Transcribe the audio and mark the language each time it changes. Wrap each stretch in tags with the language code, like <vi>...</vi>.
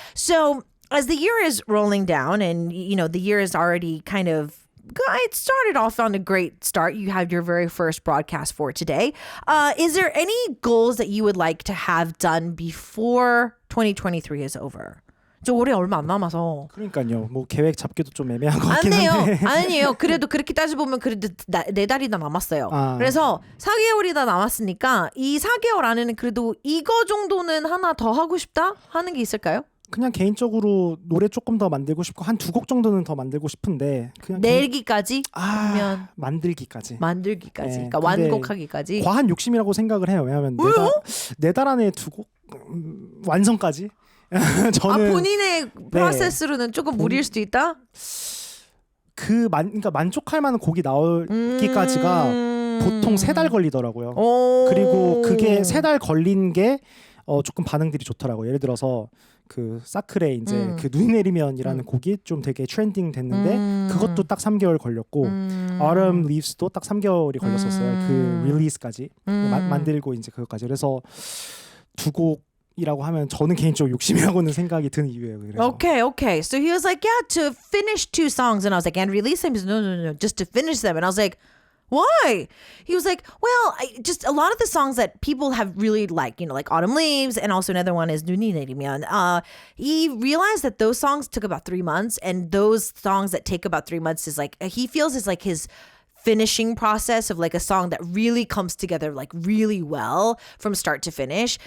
<en>So as the year is rolling down, and the year is already kind of, it started off on a great start. You have your very first broadcast for today. Is there any goals that you would like to have done before 2023 is over?</en> <ko>저 올해 얼마 안 남아서. 그러니까요. 뭐 계획 잡기도 좀 애매한 것 같긴 한데. 아니에요. 그래도 그렇게 따져보면 그래도 4달이 다 남았어요. 그래서 4개월이 다 남았으니까 이 4개월 안에는 그래도 이거 정도는 하나 더 하고 싶다 하는 게 있을까요? 그냥 개인적으로 노래 조금 더 만들고 싶고 한 2곡 정도는 더 만들고 싶은데 그냥 내기까지? 아니면 만들기까지. 네, 그러니까 완곡하기까지. 과한 욕심이라고 생각을 해요. 왜냐하면 4달 안에 2곡 완성까지. 저는 본인의 프로세스로는 조금 무리일 수도 있다? 그러니까 만족할 만한 곡이 나오기까지가 보통 3달 걸리더라고요. 그리고 그게 3달 걸린 게 조금 반응들이 좋더라고요. 예를 들어서 그 사클의 이제 그 눈이 내리면이라는 곡이 좀 되게 트렌딩 됐는데 그것도 딱 3개월 걸렸고 Autumn Leaves도 딱 3개월이 걸렸었어요. 그 릴리스까지 만들고 이제 그것까지. 그래서 2곡이라고 하면 저는 개인적으로 욕심이라고는 생각이 드는 이유예요. 그래서.</ko> <en>Okay. So he was like, yeah, to finish 2 songs. And I was like, and release them? He said, no, just to finish them. And I was like, why? He was like, well, just a lot of the songs that people have really liked, like Autumn Leaves, and also another one is 눈이 내리면. He realized that those songs took about 3 months, and those songs that take about 3 months is like, he feels is like his finishing process of like a song that really comes together like really well from start to finish.</en>